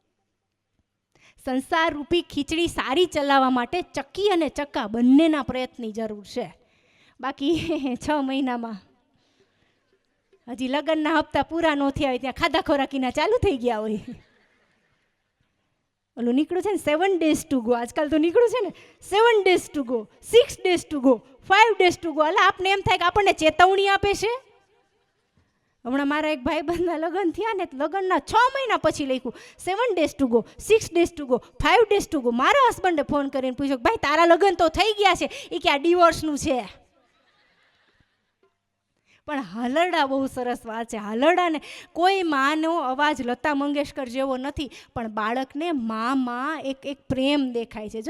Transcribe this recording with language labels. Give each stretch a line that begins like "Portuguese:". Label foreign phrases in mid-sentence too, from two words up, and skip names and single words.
Gujarati: સંસાર રૂપી ખીચડી સારી ચલાવવા માટે ચક્કી અને ચક્કા બંનેના પ્રયત્નની જરૂર છે. બાકી 6 મહિનામાં હજી લગ્નના હપ્તા પૂરા ન થયા હોય ત્યાં ખાધા ખોરાકીના ચાલુ થઈ ગયા હોય. ઓલું નીકળ્યું છે ને 7
English: days to go,
Gujarati: આજકાલ તો નીકળ્યું છે ને 7
English: days to go,
Gujarati: 6
English: days to go,
Gujarati: 5
English: days to go.
Gujarati: એટલે આપને એમ થાય કે આપણને ચેતવણી આપે છે. હમણાં મારા એક ભાઈબંધના લગ્ન થયા ને, લગ્નના 6 મહિના પછી લખ્યું 7
English: days to go,
Gujarati: 6
English: days to go,
Gujarati: 5
English: days to go.
Gujarati: મારા હસબન્ડે ફોન કરીને પૂછ્યો કે ભાઈ તારા લગ્ન તો થઈ ગયા છે, એ કે આ ડિવોર્સનું છે. પણ હાલરડા બહુ સરસ વાત છે. હાલરડાને કોઈ માનો અવાજ લતા મંગેશકર જેવો નથી, પણ બાળકને માં એક પ્રેમ દેખાય છે.